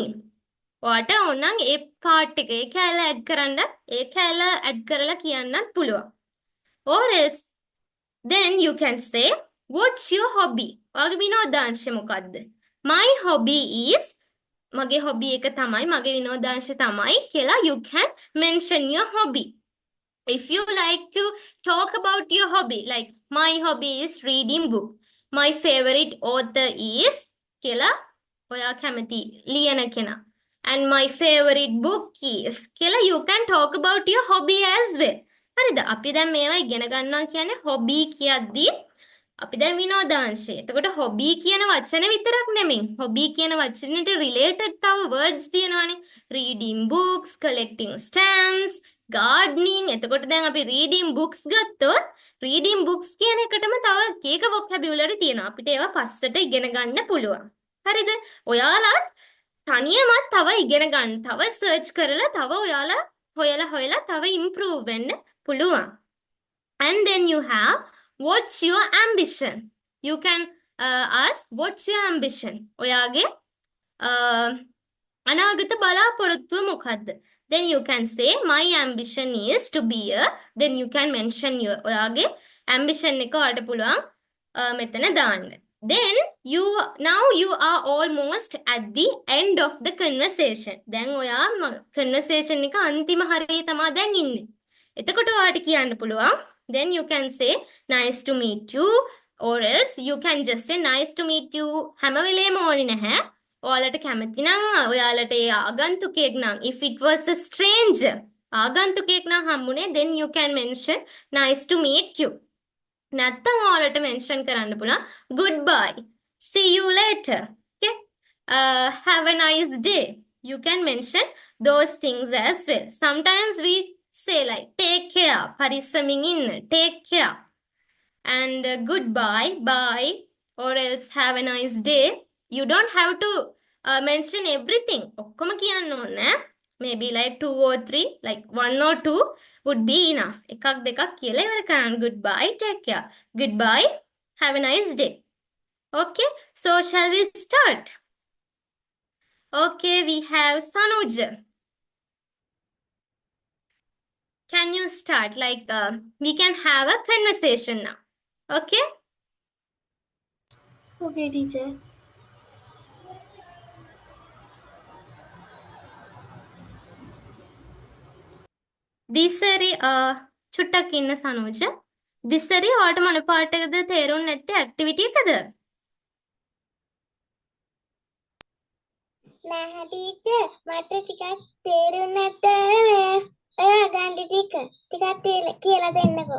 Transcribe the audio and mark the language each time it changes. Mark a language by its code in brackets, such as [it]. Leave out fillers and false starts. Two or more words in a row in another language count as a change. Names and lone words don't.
[si] ඔයාට ඕනනම් ඒ part එක ඒ කැල add කරන්න ඒ කැල add කරලා කියන්නත් පුළුවන්. [en] Or else then you can say what's your hobby? [si] ඔයාගේ විනෝදාංශය මොකද්ද? [en] My hobby is [si] මගේ hobby එක තමයි මගේ විනෝදාංශය තමයි කියලා [en] you can mention your hobby. If you like to talk about your hobby, like my hobby is reading book. My favorite author is [si] කියලා ඔයා කැමති ලියන කෙනා. [en] And my favorite book is කියලා you can talk about your hobby as well. [si] හරිද? අපි දැන් මේවා ඉගෙන ගන්නවා කියන්නේ hobby කියද්දී අපි දැන් විනෝදාංශය. එතකොට hobby කියන වචන විතරක් නෙමෙයි. hobby කියන වචනෙට related තව words තියෙනවානේ. [en] reading books, collecting stamps, gardening. [si] එතකොට දැන් අපි [en] reading books [si] ගත්තොත් [en] reading books [si] කියන එකටම තව එක vocabulary තියෙනවා. අපිට ඒවා පස්සට ඉගෙන ගන්න පුළුවන්. හරිද? ඔයාලත් තනියමත් තව ඉගෙන ගන්න. තව search කරලා තව ඔයාලා හොයලා තව improve වෙන්න පුළුවන්. [en] And then you have what's your ambition? You can ask what's your ambition? [si] ඔයාගේ අනාගත බලාපොරොත්තුව මොකක්ද? [en] Then you can say my ambition is to be a, then you can mention your [si] ඔයාගේ ambition එක ඔයාලට පුළුවන් මෙතන දාන්න. [en] Then now you are almost at the end of the conversation. [si] දැන් ඔයා conversation එක අන්තිම හරියේ තමයි දැන් ඉන්නේ. එතකොට ඔයාලට කියන්න පුළුවන් [en] then you can say nice to meet you or else you can just say nice to meet you [si] හැම වෙලේම ඕනේ නැහැ. ඔයාලට කැමති නම් ඔයාලට ඒ ආගන්තුකයෙක් නම් [en] if it was a stranger [si] ආගන්තුකයෙක් නම් හම්බුනේ [en] then you can mention nice to meet you. [si] නැත්තම් ඔයාලට mention කරන්න පුළුවන් [en] goodbye, see you later, okay, have a nice day. You can mention those things as well. Sometimes we say like take care, [si] පරිස්සමින් ඉන්න, [en] take care, and goodbye, bye, or else have a nice day. You don't have to mention everything. [si] ඔක්කොම කියන්න ඕනේ. [en] Maybe like 2 or 3, like 1 or 2 would be enough. [si] එකක් දෙකක් කියලා ඉවර කරන්න. [en] Goodbye, take care, goodbye, have a nice day. Okay, so shall we start? Okay, we have Sanugi. Can you start? Like, we can have a conversation now. Okay? Okay, teacher. [si] දිසරි චුට්ටක් ඉන්න සනෝජ. දිසරි ඔයාලට මොන පාට එකද තේරුම් නැත්තේ ඇක්ටිවිටි එකද? නැහැ ටීචර් මට ටිකක් තේරුන්නේ නැත්නම් ඔය වගන්ති ටිකක් කියලා දෙන්නකෝ.